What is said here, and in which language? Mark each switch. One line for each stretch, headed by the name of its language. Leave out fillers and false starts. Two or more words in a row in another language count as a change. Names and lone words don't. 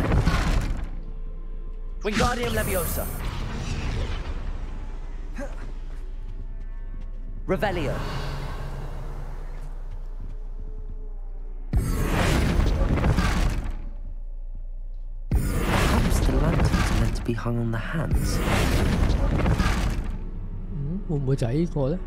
English: Wingardium Leviosa. Revelio. Perhaps the lanterns are meant to be hung on the hands.
Cantonese: 會唔會就係呢個咧？